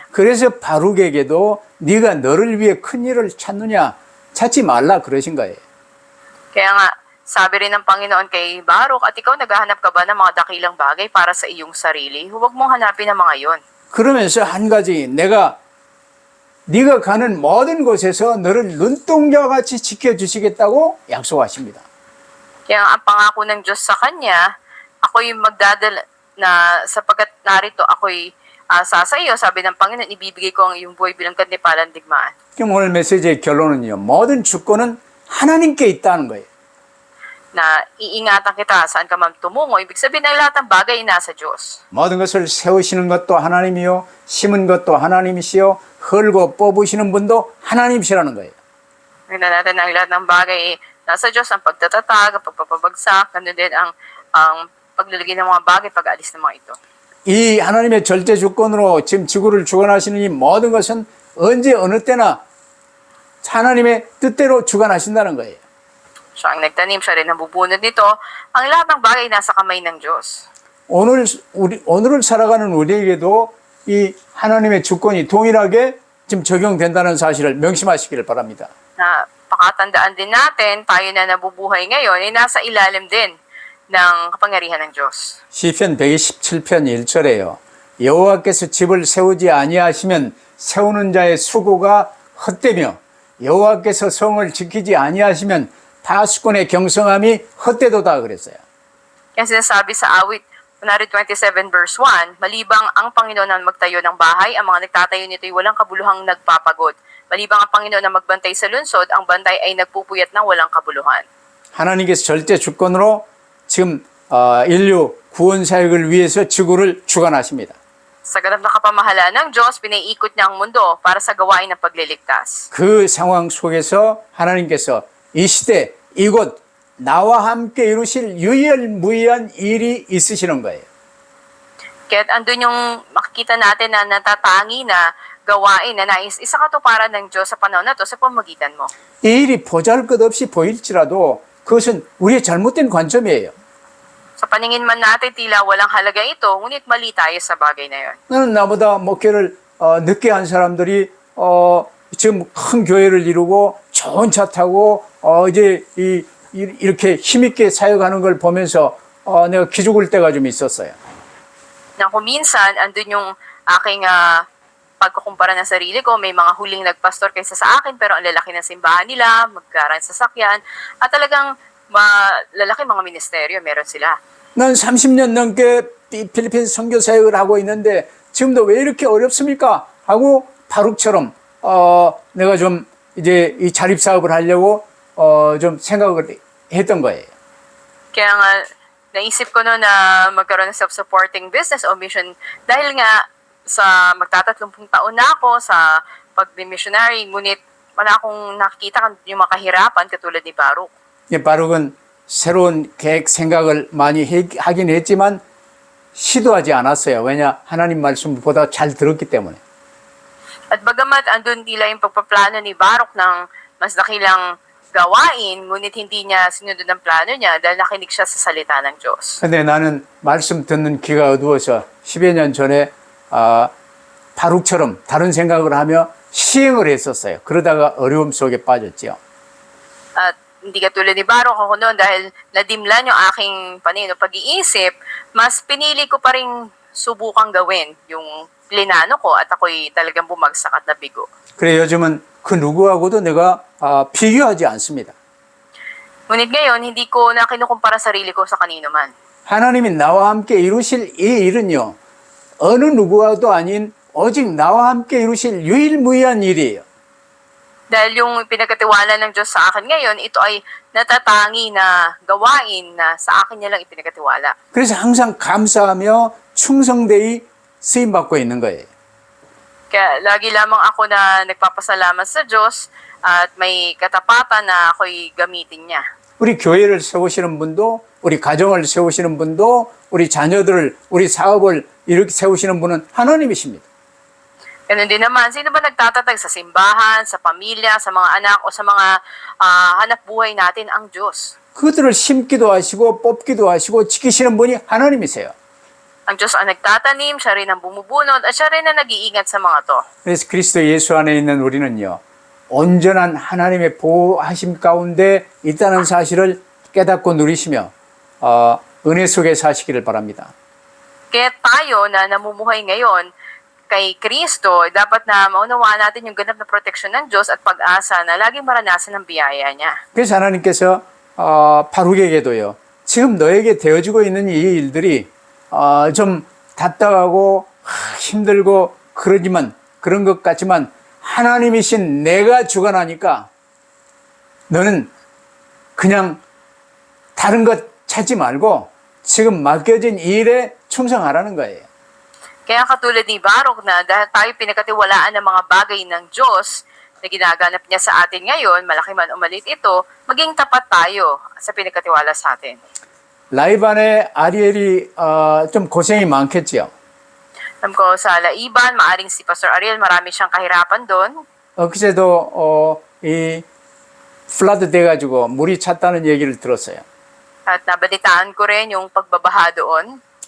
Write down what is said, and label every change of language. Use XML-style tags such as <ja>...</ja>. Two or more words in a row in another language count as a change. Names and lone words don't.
<ko>그래서 바룩에게도 네가 너를 위해 큰 일을 찾지 말라 그러신 거예요.</ko> <tl>Kaya nga, sabi rin ng Panginoon kay Baruch, at ikaw naghahanap ka ba ng mga dakilang bagay para sa iyong sarili? Huwag mong hanapin ang mga yon.</tl> <ko>그러면서 한 가지 네가 가는 모든 곳에서 너를 눈동자같이 지켜주시겠다고 약속하십니다.</ko> <tl>Kaya ang pangako ng Diyos sa kanya, ako'y magdadala na sapagkat narito ako'y sa iyo, sabi ng Panginoon, ibibigay ko ang iyong buhay bilang kandipalang digmaan.</tl> <ko>그럼 오늘 메시지의 결론은요. 모든 주권은 하나님께 있다는 거예요.</ko> <tl>Na iingatan kita saan ka man tumungo. Ibig sabihin na lahat ng bagay ay nasa Diyos.</tl> <ko>모든 것을 세우시는 것도 하나님이요. 심은 것도 하나님이시요. 헐고 뽑으시는 분도 하나님이시라는 거예요.</ko> <tl>Tingnan natin ang lahat ng bagay ay nasa Diyos, ang pagtatatag, ang pagpapabagsak, ganun din ang paglalagay ng mga bagay, pag-aalis ng mga ito.</tl> <ko>이 하나님의 절대 주권으로 지금 지구를 주관하시는 이 모든 것은 언제 어느 때나 하나님의 뜻대로 주관하신다는 거예요.</ko> <tl>Siya ang nagtanim, siya rin ang bubunod nito. Ang lahat ng bagay nasa kamay ng Diyos.</tl> <ko>오늘을 살아가는 우리에게도 이 하나님의 주권이 동일하게 지금 적용된다는 사실을 명심하시기를 바랍니다.</ko> <tl>Na pakatandaan din natin, tayo na nabubuhay ngayon, ay nasa ilalim din ng kapangyarihan ng Diyos.</tl> <ko>시편 127편 1절에요. 여호와께서 집을 세우지 아니하시면 세우는 자의 수고가 헛되며 여호와께서 성을 지키지 아니하시면 파수꾼의 경성함이 헛되도다 그랬어요.</ko> <tl>Kaya sinasabi sa awit 127 verse 1, malibang ang Panginoon ang magtayo ng bahay, ang mga nagtatayo nito'y walang kabuluhang nagpapagod. Malibang ang Panginoon ang magbantay sa lungsod, ang bantay ay nagpupuyat ng walang kabuluhan.</tl> <ko>하나님께서 절대 주권으로 지금 인류 구원 사역을 위해서 지구를 주관하십니다.</ko> <tl>Sa ganap na kapamahalaan ng Diyos, pinaiikot niya ang mundo para sa gawain ng pagliligtas.</tl> <ko>그 상황 속에서 하나님께서 이 시대 이곳 나와 함께 이루실 유일무이한 일이 있으시는 거예요.</ko> <tl>Kaya andun yung makikita natin na natatangi na gawain na nais isa katuparan ng Diyos sa panahon na to sa pamagitan mo.</tl> <ko>이 일이 보잘것없이 보일지라도 그것은 우리의 잘못된 관점이에요.</ko> <tl>Sa paningin man natin tila walang halaga ito, ngunit mali tayo sa bagay na yon.</tl> <ko>나는 나보다 목회를 늦게 한 사람들이 지금 큰 교회를 이루고 좋은 차 타고 이제 이렇게 힘있게 사역하는 걸 보면서 내가 기죽을 때가 좀 있었어요.</ko> <tl>Na kung minsan, andun yung aking pagkukumpara ng sarili ko, may mga huling nagpastor kaysa sa akin, pero ang lalaki ng simbahan nila, magkarang sasakyan, at talagang lalaki mga ministeryo, meron sila.</tl> <ko>난 30년 넘게 필리핀 선교 사역을 하고 있는데 지금도 왜 이렇게 어렵습니까? 하고 바룩처럼 내가 좀 이제 이 자립 사업을 하려고 좀 생각을 했던 거예요.</ko> <tl>Kaya nga, naisip ko noon na magkaroon ng</tl> <en>self-supporting business</en> <tl>o mission dahil nga sa magtatatlong taon na ako sa pag-missionary, ngunit wala akong nakikita yung mga kahirapan katulad ni Baruch.</tl> <ko>예, 바룩은 새로운 계획, 생각을 많이 하긴 했지만 시도하지 않았어요. 왜냐? 하나님 말씀보다 잘 들었기 때문에.</ko> <tl>At bagamat andun tila yung pagpaplano ni Baruch ng mas dakilang gawain, ngunit hindi niya sinunod ang plano niya dahil nakinig siya sa salita ng Diyos.</tl> <ko>근데 나는 말씀 듣는 귀가 어두워서 10여 년 전에 바룩처럼 다른 생각을 하며 시행을 했었어요. 그러다가 어려움 속에 빠졌죠.</ko> <tl>At hindi katulad ni Baruch ako noon dahil nadimlan yung aking pag-iisip, mas pinili ko pa rin subukang gawin yung plinano ko at ako'y talagang bumagsak at nabigo.</tl> <ko>그래 요즘은 그 누구하고도 내가 비교하지 않습니다.</ko> <tl>Ngunit ngayon, hindi ko na kinukumpara sarili ko sa kanino man.</tl> <ko>하나님이 나와 함께 이루실 이 일은요. 어느 누구와도 아닌 오직 나와 함께 이루실 유일무이한 일이에요.</ko> <tl>Dahil yung pinagkatiwala ng Diyos sa akin ngayon, ito ay natatangi na gawain na sa akin niya lang ipinagkatiwala.</tl> <ko>그래서 항상 감사하며 충성되이 쓰임받고 있는 거예요.</ko> <tl>Kaya lagi lamang ako na nagpapasalamat sa Diyos at may katapatan na ako'y gamitin niya.</tl> <ko>우리 교회를 세우시는 분도 우리 가정을 세우시는 분도 우리 자녀들을 우리 사업을 이렇게 세우시는 분은 하나님이십니다.</ko> <tl>Ganun din naman, sino ba nagtatatag sa simbahan, sa pamilya, sa mga anak o sa mga hanap buhay natin? Ang Diyos.</tl> <ko>그들을 심기도 하시고 뽑기도 하시고 지키시는 분이 하나님이세요.</ko> <tl>Ang Diyos ang nagtatanim, siya rin ang bumubunot at siya rin ang nag-iingat sa mga to.</tl> <ko>그래서 그리스도 예수 안에 있는 우리는요. 온전한 하나님의 보호하심 가운데 있다는 사실을 깨닫고 누리시며 은혜 속에 사시기를 바랍니다.</ko> <tl>Kaya tayo na namumuhay ngayon kay Kristo, dapat na maunawaan natin yung ganap na proteksyon ng Diyos at pag-asa na laging maranasan ng biyaya niya.</tl> <ko>그래서 하나님께서 바룩에게도요. 지금 너에게 되어지고 있는 이 일들이 좀 답답하고 힘들고 그러지만 그런 것 같지만 하나님이신 내가 주관하니까 너는 그냥 다른 것 찾지 말고 지금 맡겨진 일에 충성하라는 거예요.</ko> <tl>Kaya katulad ni Baruch na dahil tayo pinagkatiwalaan ng mga bagay ng Diyos na ginaganap niya sa atin ngayon, malaki man o maliit ito, maging tapat tayo sa pinagkatiwala sa atin.</tl> <ko>라이반의 아리엘이 좀 고생이 많겠지요.</ko> <tl>Alam ko sa Laiban, maaring si Pastor Ariel, marami siyang kahirapan doon.</tl> <ko>그제도 이 플라드 돼가지고 물이 찼다는 얘기를 들었어요.</ko> <tl>At nabalitaan ko rin yung pagbabaha doon.</tl>